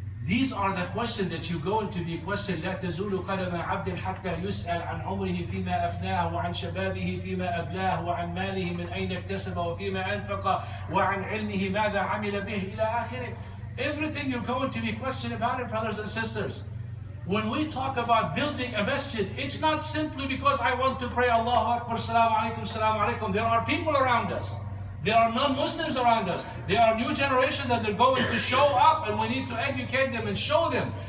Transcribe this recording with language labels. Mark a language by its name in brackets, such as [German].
[English] These are the questions that you're going to be questioned. [Arabic] لا تزول قدم عبد حتى يسأل عن عمره فيما أفناه وعن شبابه فيما أبلاه وعن ماله من أين اكتسب وفيما أنفق وعن علمه ماذا عمل به إلى آخره. [English] Everything you're going to be questioned about it, brothers and sisters. When we talk about building a masjid, it's not simply because I want to pray Allahu Akbar, Salaam alaikum, Salaam alaikum. There are people around us. There are non-Muslims around us. There are new generation that they're going to show up, and we need to educate them and show them.